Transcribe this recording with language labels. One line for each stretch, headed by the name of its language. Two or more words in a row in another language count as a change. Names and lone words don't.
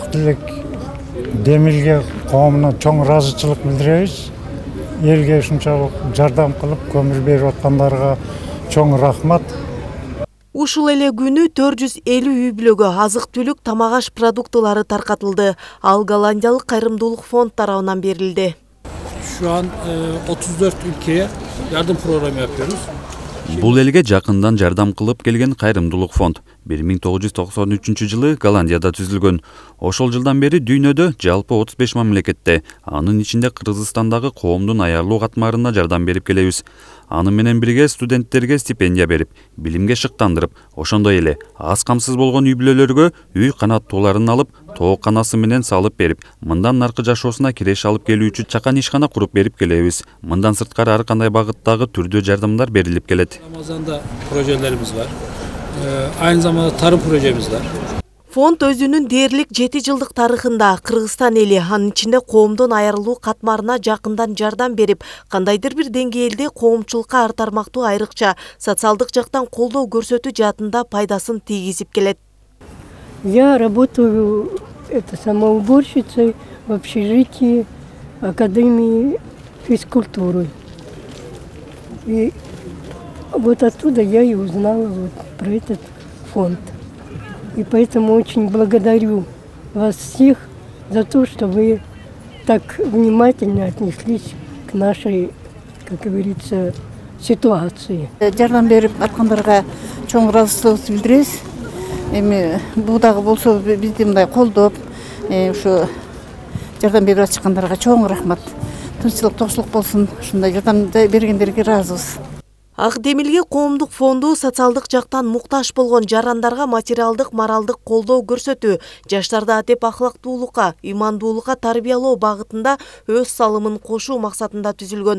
Kyrgyz: Демилге коомуна чоң ыраазычылык билдиребиз. Элге ушунчалык жардам кылып көмүр берип аткандарга чоң рахмат. Ушул эле күнү 450 үй бүлөгө азык-түлүк, тамак-аш продуктылары таркатылды. Ал Голландиялык кайрымдуулук фонд тарабынан берилди.
Turkish: Şu an 34 ülkeye yardım programı yapıyoruz.
Kyrgyz: Бул элге жакындан жардам кылып келген кайрымдуулук фонд 1993 жылы Голландияда түзүлгөн. Ошол жылдан бери дүйнөдө жалпы 35 мамлекетте, анын ичинде Кыргызстандагы коомдун аярлуу катмарына жардам берип келебиз. Аны менен бирге студенттерге стипендия берип, билимге шыктандырып, ошондой эле аз камсыз болгон үй бүлөлөргө үй канаттууларын алып, тооканасы менен салып берип, мындан наркы жашоосуна киреш алып келүүчү чакан ишкана куруп берип келебиз. Мындан сырткары ар кандай багыттагы түрдүү жардамдар берилип келет.
Turkish: Ramazan'da projelerimiz var. Aynı zamanda tarım projemiz var.
Kyrgyz: Фонд өзүнүн дээрлик 7 жылдык тарыхында Кыргызстан эли, анын ичинде коомдун аярлуу катмарына жакындан жардам берип, кандайдыр бир деңгээлде коомчулукка ар тармактуу айрыкча социалдык жактан колдоо көрсөтүү жаатында пайдасын тийгизип келет.
Russian: Я работаю самоуборщицей в общежитии Академии физкультуры. И вот оттуда я и узнала про этот фонд. И поэтому очень благодарю вас всех за то, что вы так внимательно отнеслись к нашей, как говорится, ситуации.
Kyrgyz: Жардам берип аткандарга чоң ыраазычылыгыбызды билдиребиз. Эми бул дагы болсо бизди мындай колдоп, ушу жардам берип атышкандарга чоң рахмат. Тынччылык, токчулук болсун. Ушундай жардам бергендерге ыраазыбыз. Ак Демилге коомдук фонду социалдык жактан муктаж болгон жарандарга материалдык, моралдык колдоо көрсөтүү, жаштарды адеп ахлактуулукка, ыймандуулукка тарбиялоо багытында өз салымын кошуу максатында түзүлгөн.